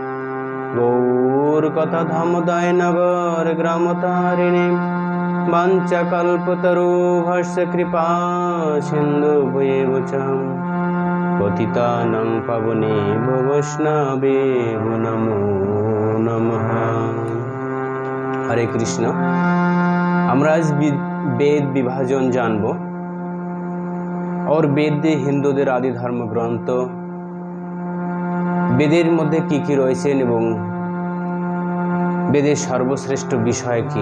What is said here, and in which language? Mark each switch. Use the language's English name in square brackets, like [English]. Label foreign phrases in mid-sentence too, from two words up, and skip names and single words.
[Sanskrit] गौरकथाधामदाय नगर ग्रामतारिणे वाञ्छाकल्पतरुभ्यश्च कृपा सिन्धुभ्येव च पतितानां पावनेभ्यो वैष्णवेभ्यो नमो नमः। हरे कृष्ण। [Bangla] আমরা আজ বেদ বিভাজন জানব और বেদ হিন্দুদের আদি ধর্মগ্রন্থ, বেদের মধ্যে কি কি রয়েছেন এবং বেদের সর্বশ্রেষ্ঠ বিষয় কি।